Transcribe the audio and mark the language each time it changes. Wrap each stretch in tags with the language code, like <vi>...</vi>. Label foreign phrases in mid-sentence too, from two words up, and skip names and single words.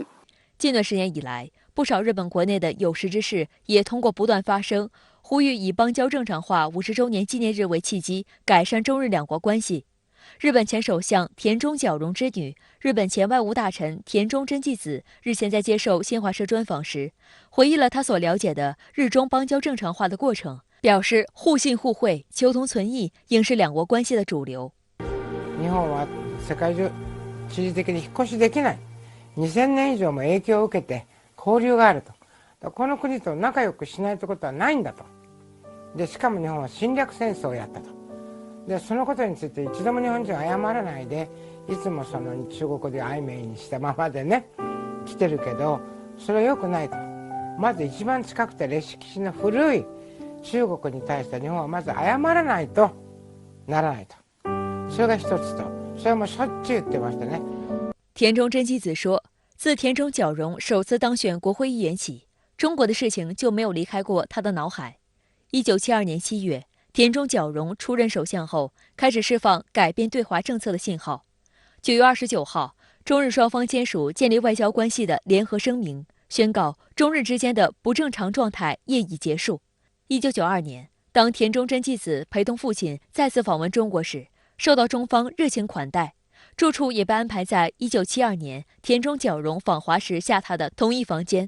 <zh>近段时间以来，不少日本国内的有识之士也通过不断发声，呼吁以邦交正常化50周年纪念日为契机，改善中日两国关系。日本前首相田中角荣之女、日本前外务大臣田中真纪子日前在接受新华社专访时，回忆了她所了解的日中邦交正常化的过程，表示互信互惠、求同存異应是两国关系的主流。</zh> <ja>日本は世界中地理的に引っ越しできない。2000年以上も影響を受けて交流があると。この国と仲良くしないことはないんだと。で、しかも日本は侵略戦争をやったと。でそのことについて一度も日本人は謝らないでいつもその中国語で曖昧にしたままでね来てるけどそれは良くないと。まず一番近くて歴史の古い中国に対して日本はまず謝らないとならないと。それが一つとそれはもうしょっちゅう言ってましたね。</ja> <zh>田中真纪子说，自田中角荣首次当选国会议员起，中国的事情就没有离开过他的脑海。1972年7月。田中角荣出任首相后，开始释放改变对华政策的信号。9月29号，中日双方签署建立外交关系的联合声明，宣告中日之间的不正常状态业已结束。1992年，当田中真纪子陪同父亲再次访问中国时，受到中方热情款待，住处也被安排在1972年田中角荣访华时下榻的同一房间。</zh>